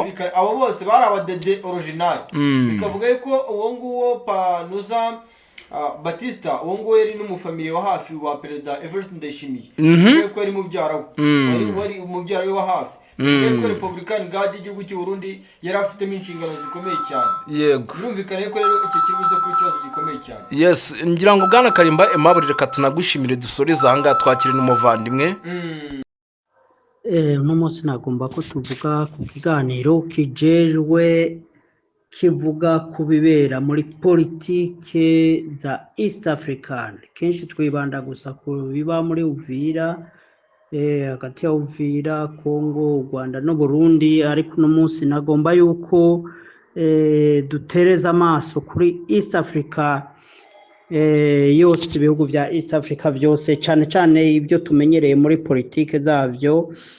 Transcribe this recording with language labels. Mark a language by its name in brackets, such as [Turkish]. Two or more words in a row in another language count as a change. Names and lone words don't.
[Rundi] abo bose bari abadede original. Bikavuga yuko uwo nguwo Panuza Batista uwo nguwo yari n'umufamiliye wa hafi wa perezida Evariste Ndayishimiye, kuko yari mubyara we, wari umubyara we wa hafi. Kuko Republican Guard y'igihugu cy'u Burundi yari afitemo inshingano zikomeye cyane. Yego, birumvikana ko rero iki kibuze ku kibazo gikomeye cyane. Yes, ngira ngo Bwana Karimba Aimable, reka tunagushimire, dusoreze aha ngaha twakire n'umuvandimwe. Uno munsi nagomba ko tuvuga ku kiganiro kijejwe kivuga ku bibera muri politike za East African. Kenshi twibanda gusa ku biba muri Uvira, hagati ya Uvira, Kongo, Rwanda no Burundi, ariko uno munsi nagomba yuko dutereza amaso kuri East Africa yose, ibihugu bya East Africa byose, cyane cyane ibyo tumenyereye muri politike zavyo.